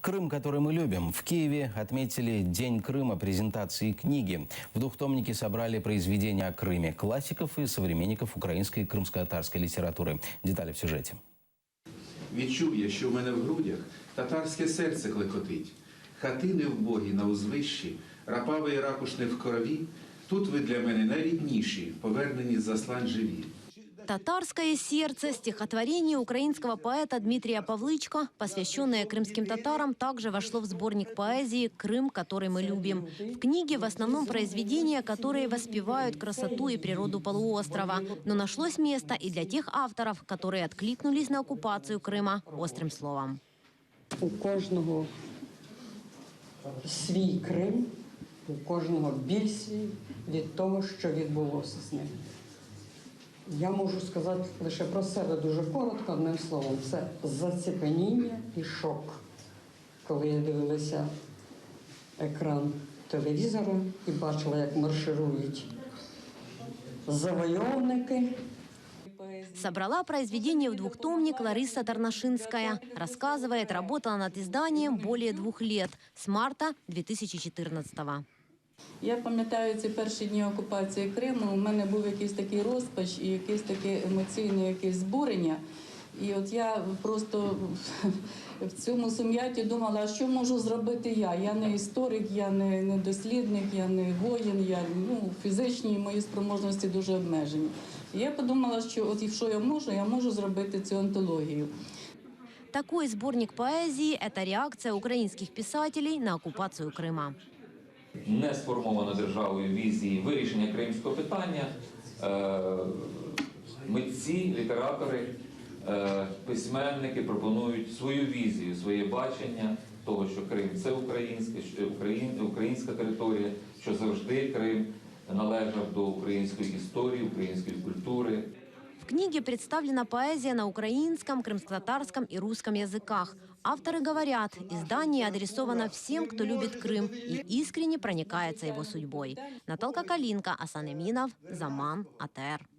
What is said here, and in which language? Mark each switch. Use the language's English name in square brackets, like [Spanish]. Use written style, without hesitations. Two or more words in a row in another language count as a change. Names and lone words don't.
[Russian] Крым, который мы любим. В Киеве отметили День Крыма презентации книги. В двухтомнике собрали произведения о Крыме, классиков и современников украинской и крымско-татарской литературы. Детали в сюжете. [Ukrainian] Відчує, що в мене в грудях татарське серце клекотить. Хатини вбогі на узвищі, рапавий ракушни в крові. Тут ви для мене найрідніші, повернені з заслань живі. [Russian] «Татарское сердце» – стихотворение украинского поэта Дмитрия Павлычко, посвященное крымским татарам, также вошло в сборник поэзии «Крым, который мы любим». В книге в основном произведения, которые воспевают красоту и природу полуострова. Но нашлось место и для тех авторов, которые откликнулись на оккупацию Крыма острым словом. [Ukrainian] У кожного свій Крим, у кожного біль свій від того, що відбулося з ним. Я можу сказати лише про себе дуже коротко, одним словом. Це заціпеніння і шок. Коли я дивилася екран телевізора і бачила, як марширують завойовники. [Russian] Собрала произведение в двухтомник Лариса Тарнашинская. Рассказывает, работала над изданием более 2 лет, с марта 2014-го. [Ukrainian] Я пам'ятаю ці перші дні окупації Криму, у мене був якийсь такий розпач і якесь таке емоційне якесь збурення. І от я просто в цьому сум'яті думала, а що можу зробити я? Я не історик, я не дослідник, я не воїн, фізичні мої спроможності дуже обмежені. І я подумала, що от якщо я можу зробити цю антологію. [Russian] Такой сборник поэзии – это реакция украинских писателей на оккупацию Крыма. [Ukrainian] Не сформовано державою візії вирішення кримського питання. Митці, літератори, письменники пропонують свою візію, своє бачення того, що Крим – це українська територія, що завжди Крим належав до української історії, української культури. [Russian] В книге представлена поэзия на украинском, крымско-татарском и русском языках. Авторы говорят, издание адресовано всем, кто любит Крым и искренне проникается его судьбой. Наталка Калинка, Асан Эминов, Заман, АТР.